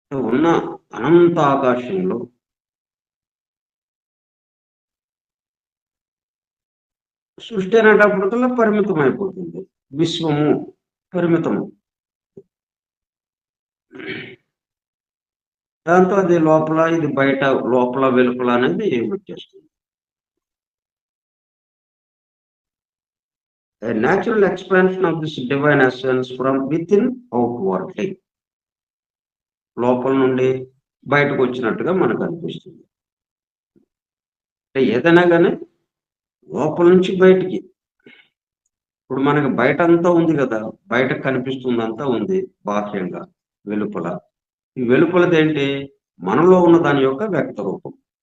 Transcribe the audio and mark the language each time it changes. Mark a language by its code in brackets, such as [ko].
[te] ఉన్న అనంత ఆకాశంలో సృష్టి అనేటప్పటికల్లా పరిమితం అయిపోతుంది, విశ్వము పరిమితము. దాంతో అది లోపల, ఇది బయట, లోపల వెలుపల అనేది వచ్చేస్తుంది. [en] A natural expansion of this divine essence from within outwardly, [te] లోపల నుండి బయటకు వచ్చినట్టుగా మనకు అనిపిస్తుంది. అంటే ఏదైనా కానీ లోపల నుంచి బయటికి, ఇప్పుడు మనకి బయట అంతా ఉంది కదా, బయట కనిపిస్తుంది అంతా ఉంది బాహ్యంగా, వెలుపల. ఈ వెలుపలది ఏంటి, మనలో ఉన్న దాని యొక్క వ్యక్త రూపం.